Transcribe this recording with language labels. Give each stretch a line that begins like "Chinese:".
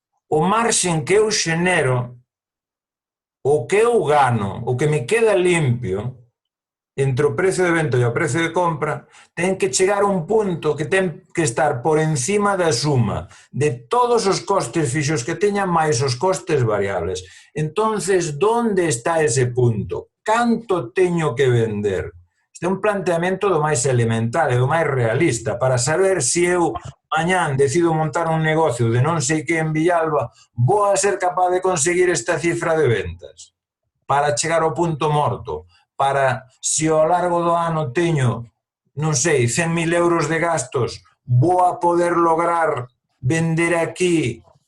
Galician: O marxen que eu xenero, o que eu gano, o que me queda limpio, entre o precio de venta e o precio de compra, ten que chegar a un punto que ten que estar por encima da suma de todos os costes fixos que teña máis os costes variables.
Spanish: Entonces, ¿dónde está ese punto?
Galician: Canto teño que vender? Este é un planteamento do máis elemental e do máis realista para saber se eu mañán decido montar un negocio de non sei que en Villalba, vou a ser capaz de conseguir esta cifra de ventas para chegar ao punto morto, para, se ao largo do ano teño, non sei, 100.000 euros de gastos, vou a poder lograr vender aquí